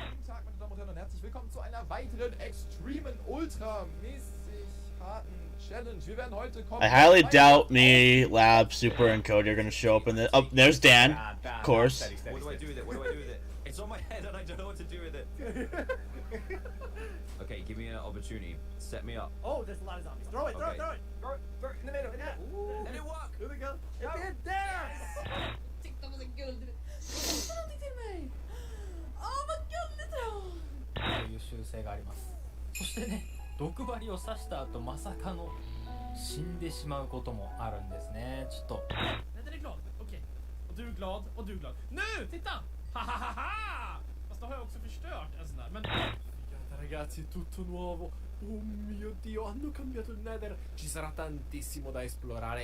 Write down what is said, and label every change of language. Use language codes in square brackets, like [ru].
[de] Guten Tag, meine Damen und Herren, und herzlich willkommen zu einer weiteren extremen, ultramäßig harten Challenge. Wir werden heute kommen. [en] I highly doubt me, Lab, Super, and Cody are gonna show up in this. Oh, there's Dan, of course. What do I do with it? What do I do with it? It's on my head and I don't know what to do with it. Okay, give me an opportunity. Set me up. Oh, there's a lot of zombies. Throw it, throw it, throw it. Throw it in the middle. Ooh. And it worked. Here we go. It did there. [tr] TikTok'u da güldü. Nasıl bitirmeyi? Ama güldü. [ja] という習性があります。そしてね、毒針を刺した後まさかの死んでしまうこともあるんですね。ちょっと。 [sv] Den är glad. Okej. Och du är glad och du är glad. Nu, titta! Hahaha! Fast då har jag också förstört en sån där. [it] Men ragazzi, tutto nuovo. Oh mio Dio, hanno cambiato il Nether. Ci sarà tantissimo da esplorare.